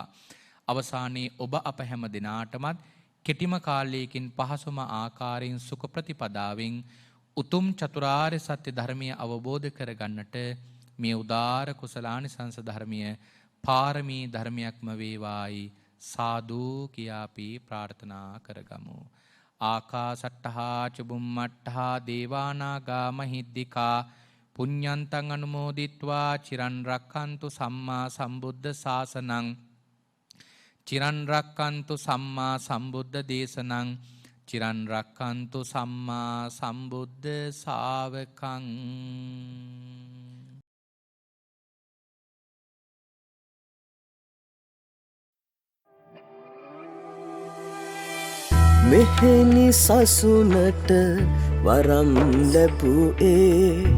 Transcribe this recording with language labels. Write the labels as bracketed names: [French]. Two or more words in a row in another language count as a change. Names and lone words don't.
[Sinhala] අවසානයේ ඔබ අප හැම දිනාටමත් කෙටිම කාලයකින් පහසුම ආකාරයෙන් සුඛ ප්‍රතිපදාවෙන් උතුම් චතුරාර්ය සත්‍ය ධර්මය අවබෝධ කරගන්නට මේ උදාර කුසලානිසංස ධර්මය පාරමී ධර්මයක්ම වේවායි සාදු කියා අපි ප්‍රාර්ථනා කරගමු. [Pali] ආකාසට්ඨා චුම්මට්ඨා දේවානාගා මහිද්దికා පුඤ්ඤන්තං අනුමෝදිත්වා චිරන් රක්ඛන්තු සම්මා සම්බුද්ධ ශාසනං චිරන් රක්ඛන්තු සම්මා සම්බුද්ධ දේශනං චිරන් රක්ඛන්තු සම්මා සම්බුද්ධ ශාවකං. [Sinhala] මෙහෙනි සසුනට වරම් ලැබුවේ